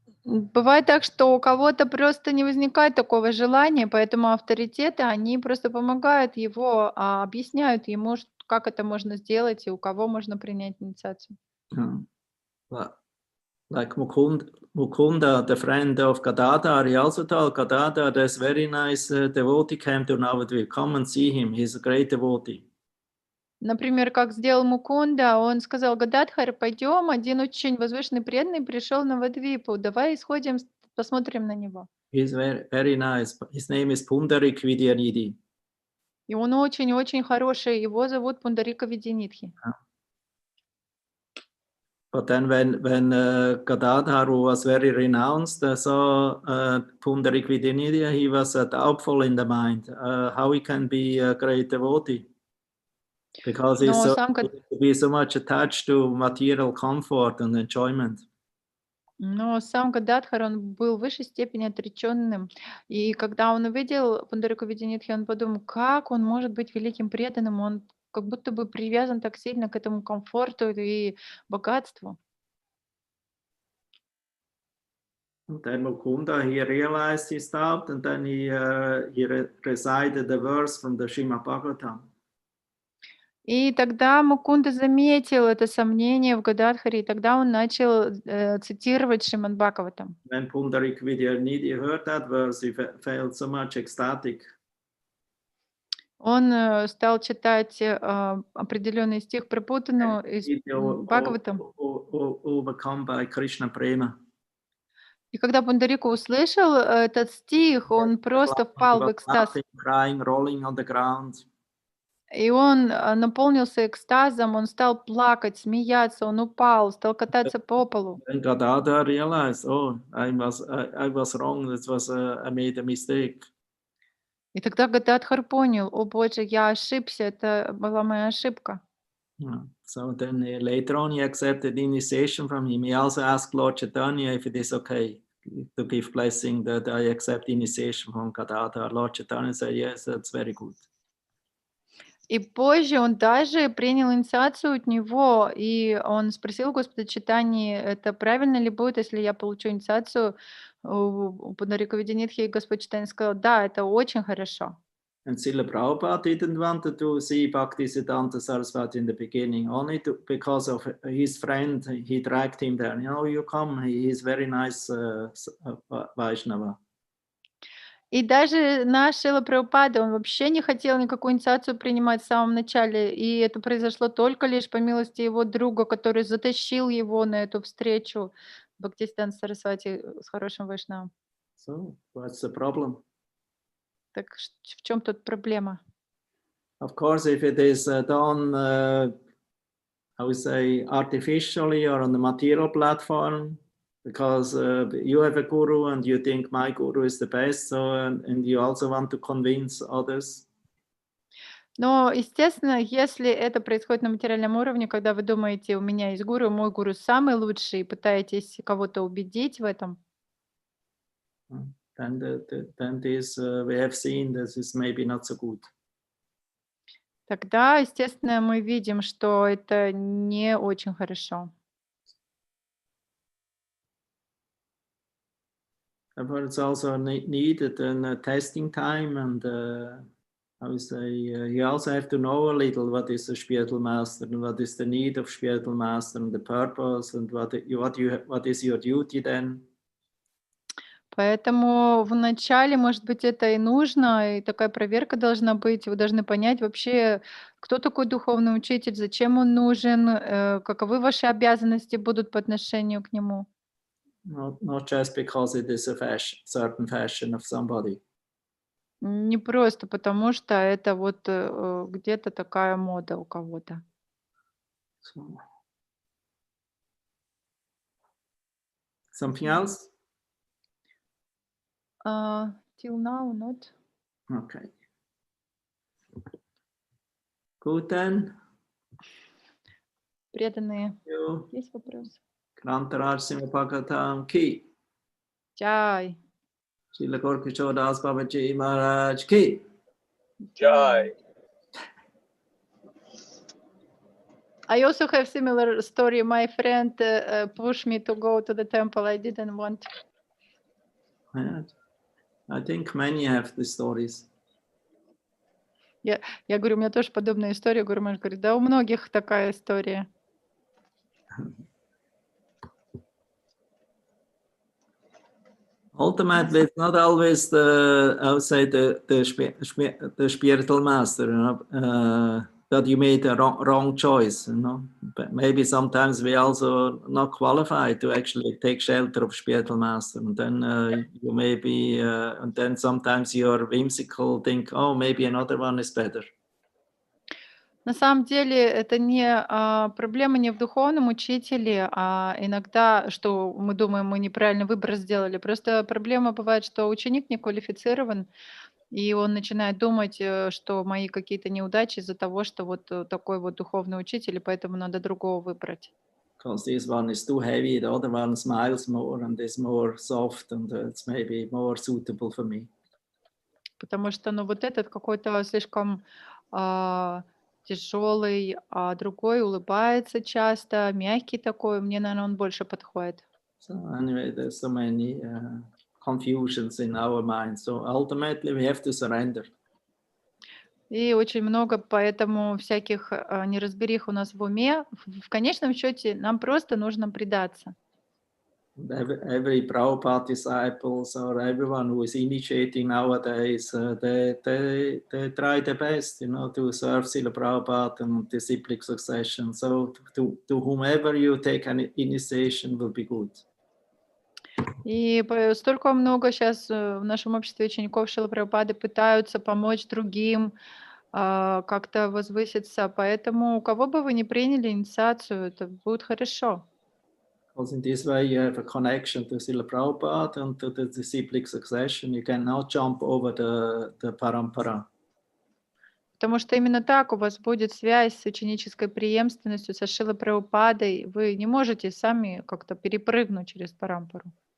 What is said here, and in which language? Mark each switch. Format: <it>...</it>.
<ru>Бывает так, что у кого-то просто не возникает такого желания, поэтому авторитеты, они просто помогают его, объясняют ему, как это можно сделать и у кого можно принять инициацию.</ru> <en>Yeah. Like Mukunda, the friend of Gadadhar, he also told Gadadhar, there's very nice devotee came to Navadvip. Come and see him. He's a great devotee.</en> <ru>Например, как сделал Мукунда, он сказал: Гададхар, пойдем, один очень возвышенный преданный пришел на Вадвипу, давай сходим, посмотрим на него.</ru> <en>He's very nice. His name is Pundarik Vidyanidhi.</en> <ru>И он очень-очень хороший, его зовут Пундарика Видянитхи.</ru> <en>But then when Gadadhar was very renounced, so Pundarik Vidyanidhi, he was doubtful in the mind how he can be a great devotee. Because he's</en> <ru>Но</ru> <en>so,</en> <ru>сам,</ru> <en>be so much attached to material comfort and enjoyment.</en> <ru>но сам Гададхар, он был в высшей степени отреченным. И когда он увидел Пундарику Видянитхи, он подумал, как он может быть великим преданным, он как будто бы привязан так сильно к этому комфорту и богатству.</ru> <en>And then Mukunda, he realized his doubt, and then he recited the verse from the Srimad Bhagavatam.</en> <ru>И тогда Мукунда заметил это сомнение в Гададхаре, и тогда он начал цитировать Шримад Бхагаватам.</ru> <en>When Pundarik Vidyanidhi heard that verse, he felt so much ecstatic.</en> <ru>Он стал читать определенный стих Прабхутану из Бхагаватам.</ru> <en>Overcome by Krishna prema.</en> <ru>И когда Пундарика услышал этот стих, он просто впал в экстаз.</ru> <en>Crying, rolling on the ground.</en> <ru>И он наполнился экстазом, он стал плакать, смеяться, он упал, стал кататься по полу.</ru> <en>And Gadadhar realized, oh, I was wrong. I made a mistake.</en> <ru>И тогда Гададхар понял, о Боже, я ошибся, это была моя ошибка.</ru> <en>So then later on he accepted initiation from him. He also asked Lord Chaitanya if it is okay to give blessing that I accept initiation from Gadadhar. Lord Chaitanya said, yes, that's very good.</en> <ru>И позже он даже принял инициацию от него, и он спросил Господа Чайтаньи, это правильно ли будет, если я получу инициацию у Пундарика Видянитхи, и Господь Чайтанья сказал, да, это очень хорошо.</ru> <en>And Srila Prabhupada didn't want to see Bhaktisiddhanta Saraswati in the beginning, only because of his friend, he dragged him there. You know, you come, he is very nice Vaishnava.</en> <ru>И даже наш Шрила Прабхупада, он вообще не хотел никакую инициацию принимать в самом начале, и это произошло только лишь по милости его друга, который затащил его на эту встречу Бхактисиданта Сарасвати с хорошим вайшнавом.</ru> <en>So, what's the problem?</en> <ru>Так в чем тут проблема?</ru> <en>Of course, if it is done, I would say, artificially or on the material platform, because you have a guru and you think my guru is the best, so and you also want to convince others.</en> <ru>Но, естественно, если это происходит на материальном уровне, когда вы думаете, у меня есть гуру, мой гуру самый лучший, и пытаетесь кого-то убедить в этом,</ru> <en>Then this we have seen this is maybe not so good.</en> <ru>тогда, естественно, мы видим, что это не очень хорошо.</ru> <en>Therefore, it's also needed a testing time, and I would say you also have to know a little what is a spiritual master and what is the need of spiritual master and the purpose and what is your duty then.</en> <ru>Поэтому вначале, может быть, это и нужно, и такая проверка должна быть. Вы должны понять вообще, кто такой духовный учитель, зачем он нужен, каковы ваши обязанности будут по отношению к нему.</ru> <en>Not just because it is a certain fashion of somebody.</en> <ru>Не просто потому, что это вот где-то такая мода у кого-то.</ru> <en>So. Something else? Till now, not. Okay. Good then.</en> <ru>Преданные.</ru> <en>You.</en> <ru>Есть вопросы? Krantaraj Simapakatam Ki. Чай. Srila Gaura Das Babaji Maharaj Ki. Jai.</ru> <en>I also have similar story. My friend pushed me to go to the temple. I didn't want. Yeah. I think many have the stories.</en> <ru>Я говорю, у меня тоже подобная история. Гуру Махарадж говорит, да, у многих такая история.</ru> <en>Ultimately, it's not always I would say the spiritual master, you know, that you made a wrong choice, you know. But maybe sometimes we also not qualified to actually take shelter of spiritual master, and then you maybe, and then sometimes you're whimsical, think, oh, maybe another one is better.</en> <ru>На самом деле это не проблема не в духовном учителе, а иногда, что мы думаем, мы неправильный выбор сделали. Просто проблема бывает, что ученик не квалифицирован, и он начинает думать, что мои какие-то неудачи из-за того, что вот такой вот духовный учитель, и поэтому надо другого выбрать.</ru> <en>Because this one is too heavy, the other one smiles more and is more soft, and it's maybe more suitable for me.</en> <ru>Потому что, ну, вот этот какой-то слишком тяжелый, а другой улыбается часто, мягкий такой, мне, наверное, он больше подходит.</ru> <en>So anyway, there's so many confusions in our mind. So ultimately, we have to surrender.</en> <ru>И очень много поэтому всяких неразберих у нас в уме. В конечном счете нам просто нужно предаться.</ru> <en>Every Prabhupada disciples or everyone who is initiating nowadays, they try their best, you know, to serve Srila Prabhupada and disciplic succession. So to whomever you take an initiation will be good.</en> <ru>И столько много сейчас в нашем обществе учеников Шрилы Прабхупады пытаются помочь другим, как-то возвыситься. Поэтому у кого бы вы ни приняли инициацию, это будет хорошо.</ru> <en>Because in this way you have a connection to Srila Prabhupada and to the disciplic succession. You cannot jump over the parampara.</en> <ru>Потому что именно так у вас будет связь с ученической преемственностью, со Шрилой Прабхупадой. Вы не можете сами как-то перепрыгнуть через парампару.</ru>